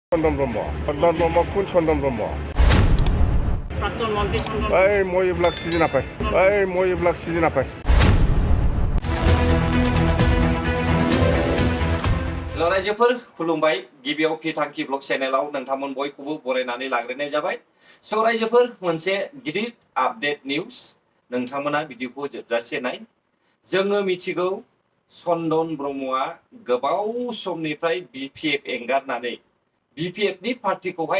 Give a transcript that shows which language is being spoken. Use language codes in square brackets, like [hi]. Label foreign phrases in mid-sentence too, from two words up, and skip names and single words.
[as] চন্দন ব্ৰহ্ম কোন চন্দন ব্ৰহ্ম মই এইবিলাক চিনি নাপায় [brx] हेल' रायजोफोर खुलुमबाय गिबियाव फिथांखि ब्लग चेनेलाव नोंथांमोन बयखौबो बरायनानै लाग्रोनाय जाबाय स' रायजोफोर मोनसे गिदिर आपडेट निउज नोंथांमोना भिडिअखौ जोबजासे नाय जोङो मिथिगौ चन्दन ब्रह्मआ गोबाव समनिफ्राय बिपिएफ एंगारनानै बिपिएफनि पार्टिखौहाय